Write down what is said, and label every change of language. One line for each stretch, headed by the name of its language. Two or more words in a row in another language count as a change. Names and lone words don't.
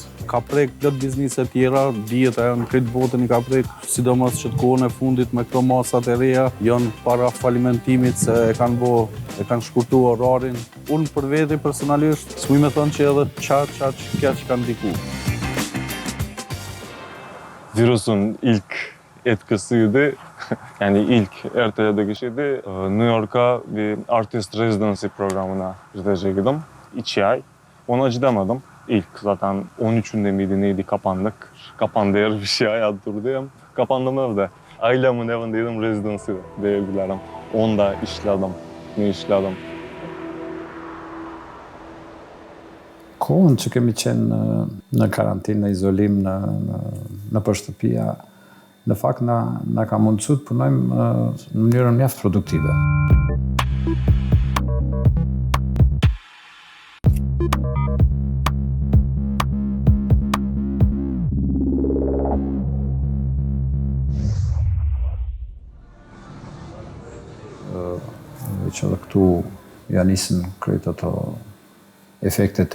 Albanian: Ka prek plot bizniset tjera, dijet e janë këtë botën i ka prek, sidomos që të kohën e fundit me këto masat e reja, janë para falimentimit se e kanë shkurtu orarin. Unë për veti personalisht, s'muj me thonë që edhe kja që kanë diku.
Turkish: Virüsün ilk etkisiydi. Yani ilk erteledi kişiydi. New York'a bir
English: artist residency
Turkish: programına gidecektim. 2 ay. Ona gidemedim. İlk zaten 13'ünde miydi neydi kapandık. Kapandı yer bir şey hayat durdu ya. Kapandım evde. Ailemin evindeydim, residency'de diyebilirim. Onda işledim. Ne işledim?
Albanian: Kohën që kemi qenë në karantinë, në izolim, në shtëpia, në fakt na ka mundësuar të punojmë në mënyrën mjaft produktive. Veç edhe këtu ja nisën krejt ato efektet